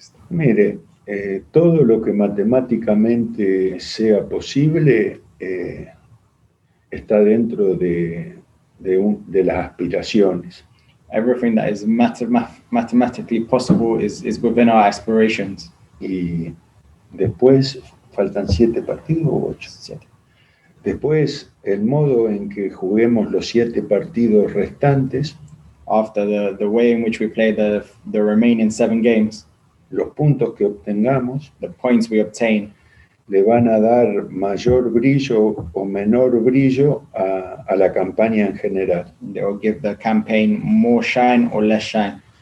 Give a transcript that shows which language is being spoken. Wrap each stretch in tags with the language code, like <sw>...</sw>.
<es>Mire, todo lo que matemáticamente sea posible está dentro de las aspiraciones.</es> <en>Everything that is mathematically possible is within our aspirations.</en> <es>Y después, faltan 7 partidos o 8. 7. Después, el modo en que juguemos los 7 partidos restantes,</es> <en>after the way in which we play the remaining 7 games,</en> <es>los puntos que obtengamos,</es> <en>the points we obtain,</en> <es>le van a dar mayor brillo o menor brillo a la campaña en general.</es> <en>They will give the campaign more shine or less shine.</en>